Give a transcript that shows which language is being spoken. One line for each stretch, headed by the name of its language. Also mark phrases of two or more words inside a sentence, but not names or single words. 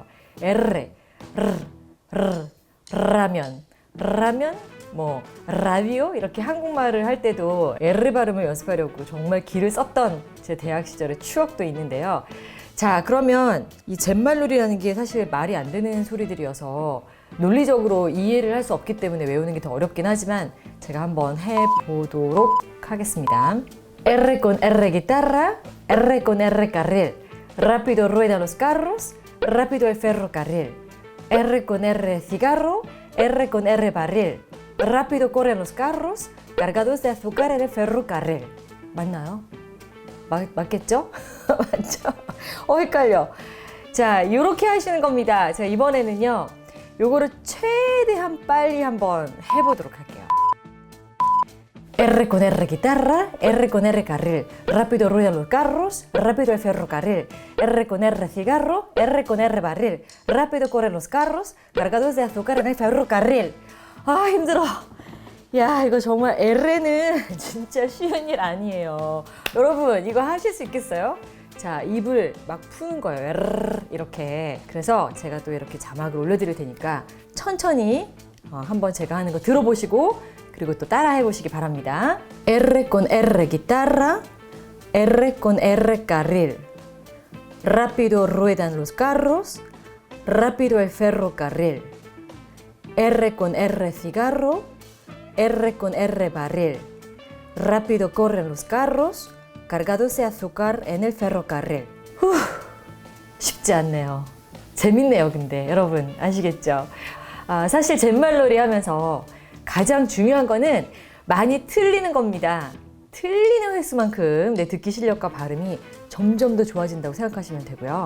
Korean: L, 라면, 뭐 라디오 이렇게 한국말을 할 때도 L 발음을 연습하려고 정말 기를 썼던 제 대학 시절의 추억도 있는데요. 자, 그러면 이 잿말놀이라는 게 사실 말이 안 되는 소리들이어서 논리적으로 이해를 할 수 없기 때문에 외우는 게 더 어렵긴 하지만 제가 한번 해보도록 하겠습니다.
Spanish: R con R guitarra, R con R carril, rápido ruedan los carros, rápido el ferrocarril, R con R cigarro, R con R barril, rápido corren los carros cargados de azúcar en el ferrocarril.
Korean: 맞나요? 맞겠죠? 맞죠? 헷갈려. 자, 이렇게 하시는 겁니다. 자, 이번에는요, 요거를 최대한 빨리 한번 해보도록 할게요.
Spanish: R con R guitarra, R con R carril, rápido ruedan los carros, rápido el ferrocarril, R con R cigarro, R con R barril, rápido corren los carros cargados de azúcar en el ferrocarril.
Korean: 아, 힘들어. 야, 이거 정말 L에는 진짜 쉬운 일 아니에요. 여러분, 이거 하실 수 있겠어요? 자, 입을 막 푸는 거예요. 이렇게. 그래서 제가 또 이렇게 자막을 올려드릴 테니까 천천히 한번 제가 하는 거 들어보시고 그리고 또 따라해 보시기 바랍니다.
Spanish: R con R guitarra, R con R carril, rápido ruedan los carros, rápido el ferrocarril, R con R cigarro, R con R barril, rápido corren los carros, cargados de azúcar en el ferrocarril.
Korean: 쉽지 않네요. 재밌네요, 근데 여러분 아시겠죠? 사실 잿말놀이 하면서 가장 중요한 거는 많이 틀리는 겁니다. 틀리는 횟수만큼 내 듣기 실력과 발음이 점점 더 좋아진다고 생각하시면 되고요.